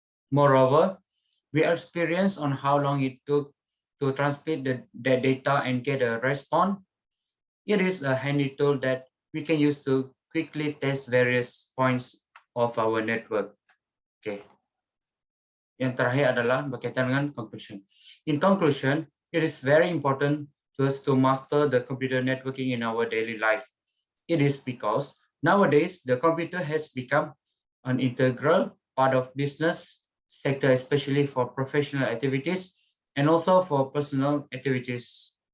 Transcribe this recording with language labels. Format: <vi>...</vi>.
<en>Moreover, we are experienced on how long it took to transmit the data and get a response. It is a handy tool that we can use to quickly test various points of our network. Okay.</en> <id>Yang terakhir adalah berkaitan dengan conclusion.</id> <en>In conclusion, it is very important to us to master the computer networking in our daily life. It is because nowadays the computer has become an integral part of business sector, especially for professional activities and also for personal activities.</en>